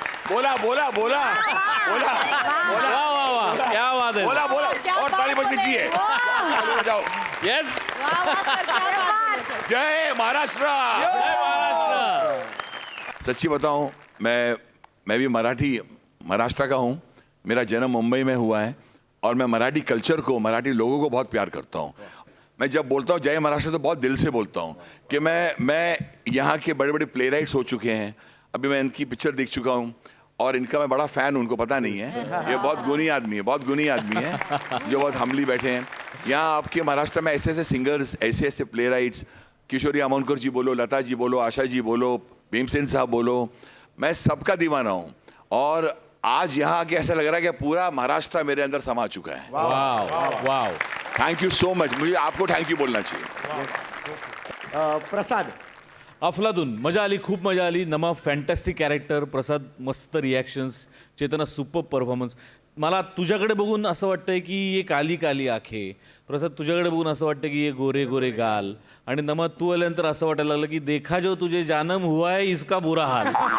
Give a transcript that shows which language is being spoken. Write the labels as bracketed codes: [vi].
[hi] बोला बोला बोला बोला बोला क्या बात है. बोला बोला और ताली बजनी चाहिए. जाओ. [en] Yes. [mr] जय महाराष्ट्र. जय महाराष्ट्र. [hi] सच्ची बताऊं मैं भी महाराष्ट्र का हूँ. मेरा जन्म मुंबई में हुआ है और मैं मराठी कल्चर को, मराठी लोगों को बहुत प्यार करता हूँ. मैं जब बोलता हूँ जय महाराष्ट्र तो बहुत दिल से बोलता हूँ कि मैं यहाँ के बड़े बड़े प्ले राइट्स हो चुके हैं. अभी मैं इनकी पिक्चर देख चुका हूँ और इनका मैं बड़ा फ़ैन हूँ. उनको पता नहीं है. ये बहुत गुणी आदमी है जो बहुत हम्बली बैठे हैं. यहाँ आपके महाराष्ट्र में ऐसे ऐसे सिंगर्स, ऐसे ऐसे प्ले राइट्स, किशोरी आमोनकर जी बोलो, लता जी बोलो, आशा जी बोलो, भीमसेन साहब बोलो, मैं सबका दीवाना हूँ. और आज यहाँ आके ऐसा लग रहा है कि पूरा महाराष्ट्र मेरे अंदर समा चुका है. वाव. [en] Thank you so much. [hi] मुझे आपको थैंक यू बोलना चाहिए. [mr] प्रसाद. अफलातून मजा आली, खूप मजा आली. नमा फॅन्टॅस्टिक कॅरेक्टर. प्रसाद मस्त रिॲक्शन्स. चेतना सुपर परफॉर्मन्स. मला तुझ्याकडे बघून असं वाटतंय की [hi] ये काली काली आखे. [mr] प्रसाद तुझ्याकडे बघून असं वाटतं की [hi] ये गोरे गोरे गाल. [mr] आणि नमा तू आल्यानंतर असं वाटायला लागलं की [hi] देखा जो तुझे जानम हुआ है इसका बुरा हाल.